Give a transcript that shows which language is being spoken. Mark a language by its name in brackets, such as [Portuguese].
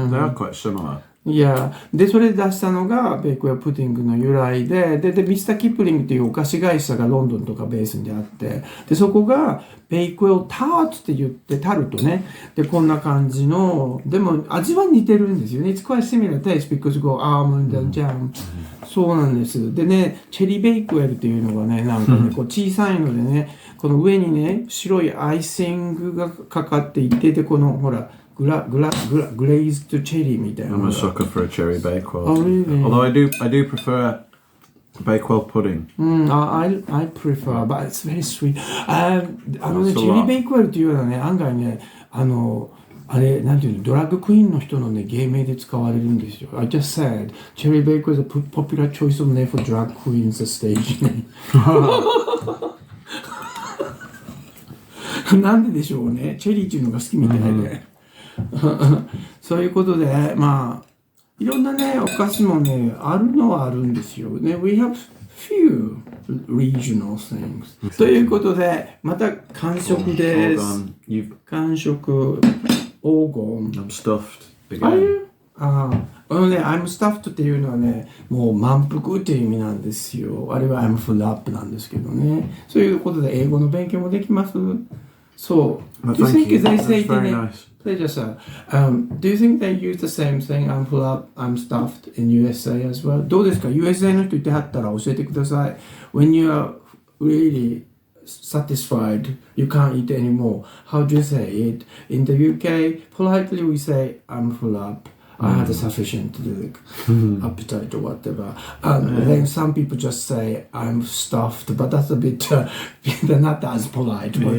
[English] They are quite similar. [Japanese] いやでそれで出したのがベイクウェルプディングの由来でミスター・キプリングっていうお菓子会社がロンドンとかベースにあって、でそこがベイクウェルタートって言ってタルトね、でこんな感じの、でも味は似てるんですよね。 [English] It's quite similar taste because you go almond and jam、 [Japanese] そうなんです。でね、チェリーベイクウェルっていうのがね、なんかねこう小さいのでね、この上にね白いアイシングがかかっていて、でこのほらglazed cherry みたいな。 [English] I'm a sucker for a cherry bakewell. Oh, really? Although I do prefer bakewell pudding. I prefer, but it's very sweet. [Japanese] チェリーベイクウェルっていうのはね、案外ね、あれ、なんていうの、ドラッグクイーンの人のね、芸名で使われるんですよ。 [English] I just said, Cherry Baker is a popular choice of name for drag queens stage name. [Japanese] なんででしょうね。チェリーっていうのが好きみたいで。そういうことで、まあ、いろんなね、お菓子もね、あるのはあるんですよね。 [English] We have few regional things. [Japanese] ということで、また完食です。完食、黄金。 [English] I'm stuffed again. [Japanese] ね、 [English] I'm stuffed [Japanese] っていうのはね、もう満腹っていう意味なんですよ。あれは [English] I'm full up [Japanese] なんですけどね。そういうことで英語の勉強もできます。そう。 [English] Do you think they say Pleasure, sir. Do you think they use the same thing? I'm full up, I'm stuffed in USA as well. [Japanese] どうですか ?USA の人言ってはったら教えてください。 [English] When you are really satisfied, you can't eat anymore. How do you say it? In the UK, politely we say, I'm full up. I had a sufficient appetite or whatever. Then some people just say, I'm stuffed, but that's a bit, they're not as polite.